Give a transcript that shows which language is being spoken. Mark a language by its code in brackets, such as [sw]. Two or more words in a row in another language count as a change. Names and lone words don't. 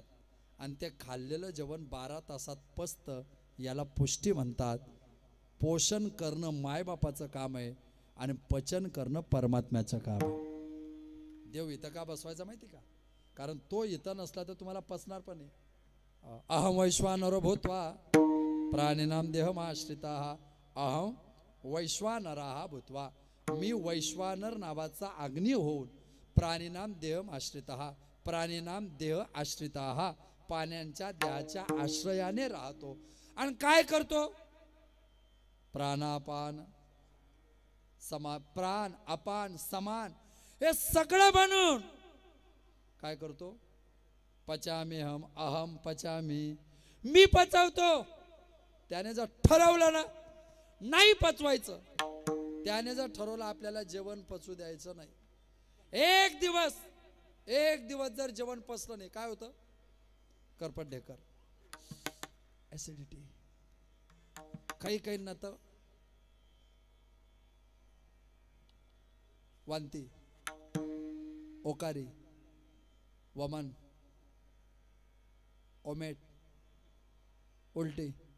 [mr] आणि ते खाल्लेलं जेवण 12 तासात पचतं, याला पुष्टी म्हणतात. पोषण करणं मायबापाचं काम आहे आणि पचन करणं परमात्म्याचं काम आहे. देव इथं का बसवायचा माहिती का? कारण तो इथं नसला तर तुम्हाला पचणार पण आहे. [sa] अहम वैश्वानरो भूत्वा प्राणिनाम देहमाश्रिताः अहम वैश्वानराः भूत्वा. [mr] मी वैश्वानर नावाचा अग्नी होऊन [sa] प्राणिनाम देहमाश्रिताः, प्राणिनाम देह आश्रिताः, [mr] पाण्यांच्या देहाच्या आश्रयाने राहतो. आणि काय करतो? प्राणापान प्राण अपान समान हे सगळं बनून काय करतो? [sa] पचामी हम अहम पचामी. [mr] मी पचवतो. त्याने जर ठरवलं ना नाही पचवायचं, त्याने जर ठरवलं आपल्याला जेवण पचू द्यायचं नाही, एक दिवस जर जेवण पचलं नाही काय होतं? करपट ढेकर, ऍसिडिटी, काही ना तर वांती, ओकारी, वमन, ओमेट, उलटी.